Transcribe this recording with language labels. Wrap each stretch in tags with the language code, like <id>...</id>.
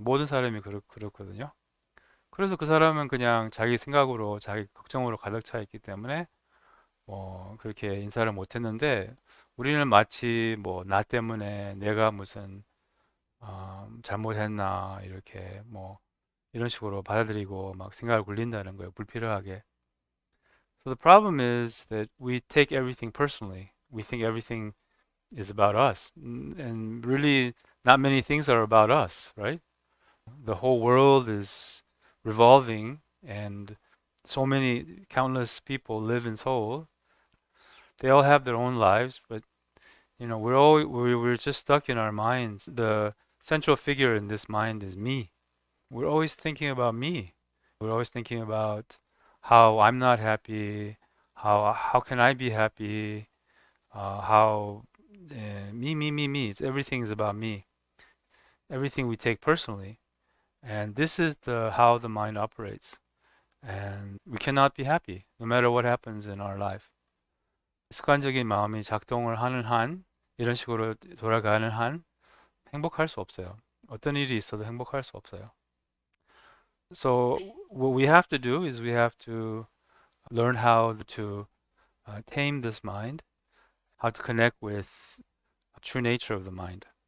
<ko>모든 사람이 그렇거든요. 그래서 그 사람은 그냥 자기 생각으로 자기 걱정으로 가득 차 있기 때문에 그렇게 인사를 못 했는데 우리는 마치 나 때문에 내가 무슨 잘못했나 이렇게 이런 식으로 받아들이고 막 생각을 굴린다는 거예요. 불필요하게.</ko> <en>So the problem is that we take everything personally. We think everything is about us. And really not many things are about us, right? The whole world is revolving, and so many countless people live in Seoul. They all have their own lives, but we're just stuck in our minds. The central figure in this mind is me. We're always thinking about me. We're always thinking about how I'm not happy, how can I be happy, how me. Everything is about me. Everything we take personally, and this is the how the mind operates. And we cannot be happy no matter what happens in our life.</en> <ko>습관적인 마음이 작동을 하는 한, 이런 식으로 돌아가는 한 행복할 수 없어요. 어떤 일이 있어도 행복할 수 없어요.</ko> <en>So what we have to do is we have to learn how to tame this mind, how to connect with the true nature of the mind.</en>